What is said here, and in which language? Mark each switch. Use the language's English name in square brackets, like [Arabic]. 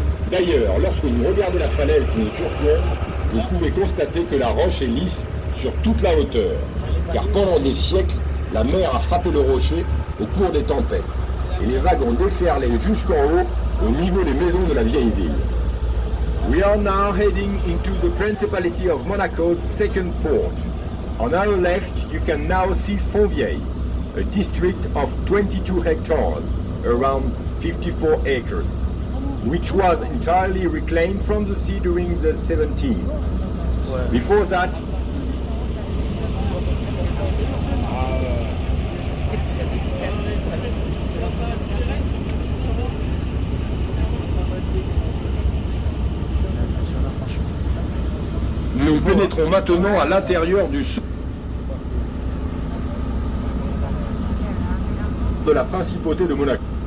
[French] D'ailleurs, lorsque vous regardez la falaise qui nous surplombe, vous pouvez constater que la roche est lisse sur toute la hauteur, car pendant des siècles, la mer a frappé le rocher au cours des tempêtes, et les vagues ont déferlé jusqu'en haut, au niveau des maisons de la vieille ville. [English] We are now heading into the Principality of Monaco's second port. On our left, you can now see Fontvieille, a district of 22 hectares, around 54 acres, which was entirely reclaimed from the sea during the 70s. Before that, [French] nous pénétrons maintenant à l'intérieur du sous de la principauté de Monaco.